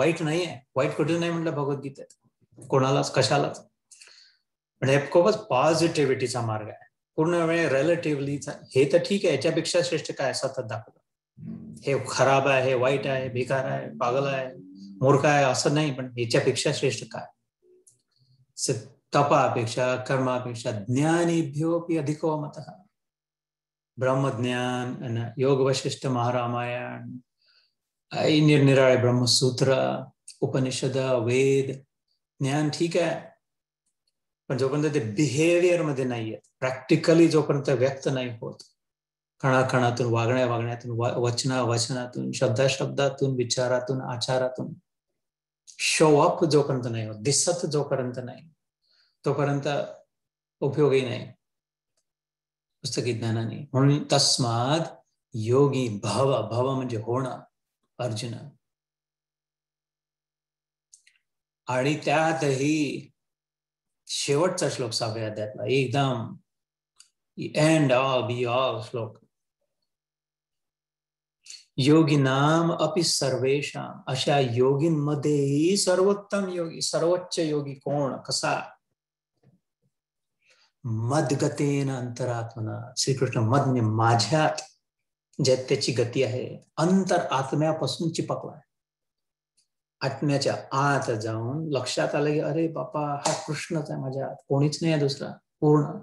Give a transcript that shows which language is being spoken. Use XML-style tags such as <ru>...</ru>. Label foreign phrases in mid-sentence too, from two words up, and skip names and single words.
<mr>वाईट नाही आहे, वाईट कुठे नाही म्हटलं भगवद्गीतेत कोणालाच, कशालाच. पण हे खूपच पॉझिटिव्हिटीचा मार्ग आहे, पूर्ण वेळ रिलेटिव्हलीचा. हे तर ठीक आहे, याच्यापेक्षा श्रेष्ठ काय सतत दाखवलं, हे खराब आहे, हे वाईट आहे, बेकार आहे, पागल आहे, मूर्ख आहे, असं नाही, पण याच्यापेक्षा श्रेष्ठ काय. तपापेक्षा, कर्मापेक्षा</mr> <sa>ज्ञानीभ्योपि अधिको मतः,</sa> <mr>ब्रह्मज्ञान, योग वशिष्ठ महारामायण, निरनिराळे ब्रह्मसूत्र, उपनिषद, वेद ज्ञान ठीक आहे, पण जोपर्यंत ते बिहेवियर मध्ये नाहीये, प्रॅक्टिकली जोपर्यंत व्यक्त नाही होत, कणाकणातून, वागण्यातून, वचनातून, शब्दातून, विचारातून, आचारातून,</mr> <en>show up</en> <mr>जोपर्यंत नाही होत, दिसत जोपर्यंत नाही तोपर्यंत उपयोगी नाही पुस्तकी ज्ञानाने. म्हणून</mr> <sa>तस्माद योगी भव,</sa> <mr>भव म्हणजे होणं अर्जुन. आणि त्यातही शेवटचा श्लोक 6व्या अध्यायातला एकदम</mr> <en>end all be all</en> <mr>श्लोक,</mr> <sa>योगिनाम अपि सर्वेषाम,</sa> <mr>अशा योगींमध्येही सर्वोत्तम योगी, सर्वोच्च योगी कोण, कसा?</mr> <sa>मदगतेन अंतरात्मना,</sa> <mr>श्रीकृष्ण मद म्हणजे माझ्यात ज्यात त्याची गती आहे, अंतर आत्म्यापासून चिपकलाय. आत्म्याच्या आत जाऊन लक्षात आलं की अरे बापा, हा कृष्णच आहे माझ्या आत, कोणीच नाही आहे दुसरा, पूर्ण.</mr>